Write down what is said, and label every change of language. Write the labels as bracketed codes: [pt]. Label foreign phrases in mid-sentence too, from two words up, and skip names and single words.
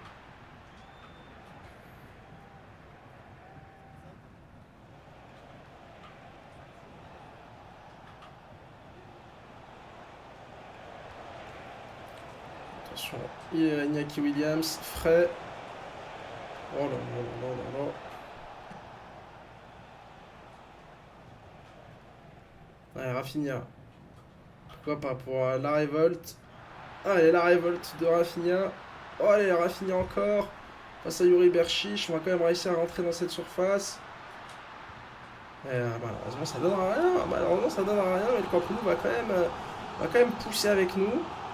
[fr] Attention, Iñaki Williams, frais. Oh là là là là là là. Ouais, Rafinha. Pourquoi pas pour la révolte. Allez, la révolte de Rafinha. Oh, allez, Rafinha encore. Face à Yuri Berchiche, on va quand même réussir à rentrer dans cette surface. Malheureusement, ça donne à rien. Malheureusement, ça donne à rien. Mais le Camp Nou va quand même pousser avec nous.